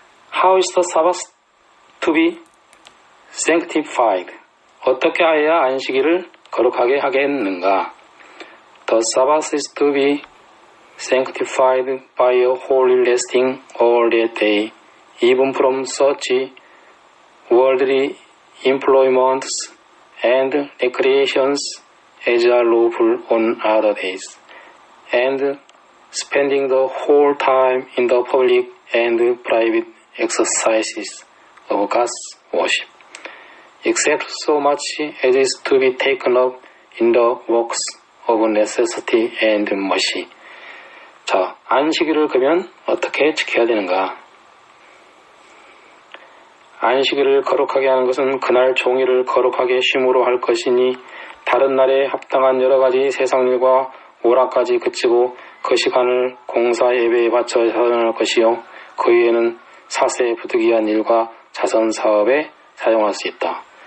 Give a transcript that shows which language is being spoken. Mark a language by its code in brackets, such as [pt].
[en] How is the Sabbath to be sanctified? [ko] 어떻게 해야 안식일을 거룩하게 하겠는가? [en] The Sabbath is to be sanctified by a holy resting all that day, even from such worldly employments and recreations as are lawful on other days, and spending the whole time in the public and private exercises of God's worship, except so much as is to be taken up in the works of necessity and mercy. [ko] 자, 안식일을 그러면 어떻게 지켜야 되는가? 안식일을 거룩하게 하는 것은 그날 종일을 거룩하게 쉼으로 할 것이니 다른 날에 합당한 여러 가지 세상 일과 오락까지 그치고 그 시간을 공사 예배에 바쳐 사용할 것이요 그 이외에는 사세 부득이한 일과 자선 사업에 사용할 수 있다.